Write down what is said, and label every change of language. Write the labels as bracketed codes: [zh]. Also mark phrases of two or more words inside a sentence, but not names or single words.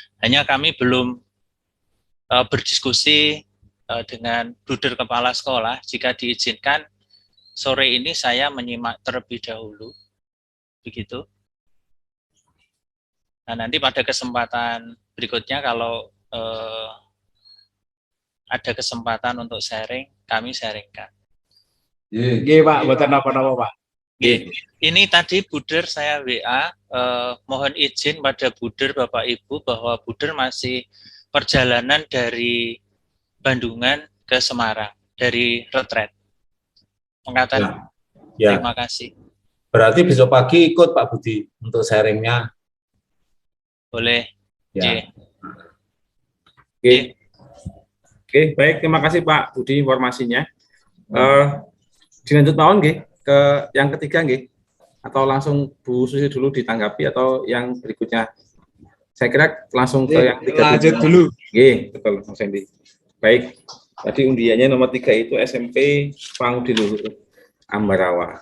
[id] Hanya kami belum berdiskusi dengan Bruder Kepala Sekolah, jika diizinkan sore ini saya menyimak terlebih dahulu, begitu. Nah, nanti pada kesempatan berikutnya kalau ada kesempatan untuk sharing, kami sharingkan. [jv] Nggih, Pak, mboten napa-napa, Pak. [id] Ini tadi Buder saya WA, mohon izin pada Buder Bapak Ibu bahwa Buder masih perjalanan dari Bandungan ke Semarang, dari retret. Pengatakan Ya. terima kasih. Berarti besok pagi ikut Pak Budi untuk sharingnya. Boleh. Ya. Oke, baik, terima kasih Pak Budi informasinya. Dilanjut [jv] mawon nggih [id] ke yang ketiga nggih, atau langsung Bu Susi dulu ditanggapi atau yang berikutnya? Saya kira langsung ke yang tiga Lanjut dulu. Nggih, betul Mas Hendy. Baik, tadi undiannya nomor 3 itu SMP Pangudi Luhur Ambarawa.